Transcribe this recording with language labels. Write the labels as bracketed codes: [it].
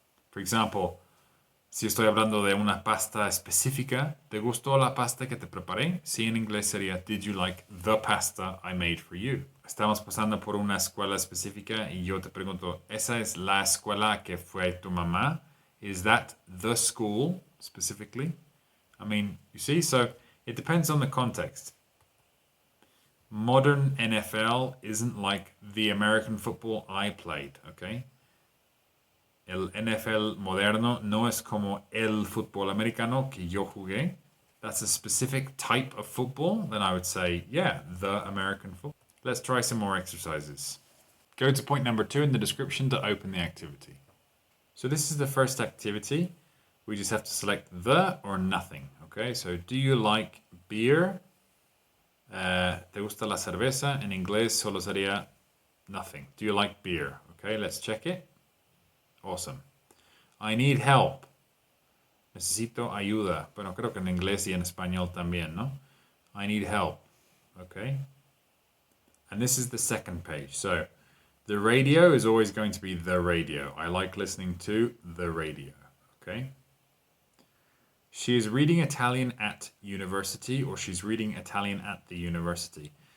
[en] For example, [es] si estoy hablando de una pasta específica, ¿te gustó la pasta que te preparé? Sí, en inglés sería, [en] did you like the pasta I made for you? [es] Estamos pasando por una escuela específica y yo te pregunto, ¿esa es la escuela que fue tu mamá? [en] Is that the school specifically? I mean, you see, so it depends on the context. Modern NFL isn't like the American football I played, okay? [es] el NFL moderno no es como el fútbol americano que yo jugué. [en] That's a specific type of football. Then I would say, yeah, the American football. Let's try some more exercises. Go to point number 2 in the description to open the activity. So this is the first activity. We just have to select the or nothing. Okay, so do you like beer? [es] ¿Te gusta la cerveza? En inglés solo sería nothing. [en] Do you like beer? Okay, let's check it. Awesome. I need help. [es] Necesito ayuda. Bueno, creo que en inglés y en español también, ¿no? [en] I need help. Okay. And this is the second page. So the radio is always going to be the radio. I like listening to the radio. Okay. She is reading Italian at university, or she's reading Italian at the university.